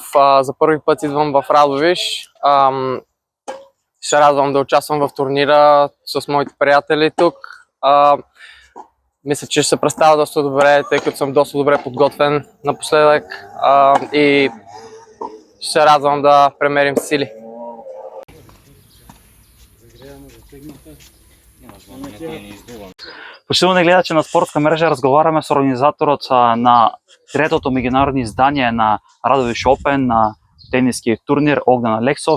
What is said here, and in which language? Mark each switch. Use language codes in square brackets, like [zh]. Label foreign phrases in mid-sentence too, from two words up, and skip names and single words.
[bg] За първи път идвам в Радовиш. Ще радвам да участвам в турнира с моите приятели тук. Мисля, че ще се представя доста добре, тъй като съм доста добре подготвен напоследък и ще се радвам да премерим сили. [mk] Почитувани гледачи на спортска мрежа, разговараме с организаторот на третото меѓународно издание на Радовиш Open, на тениски турнир Огнен Алексов.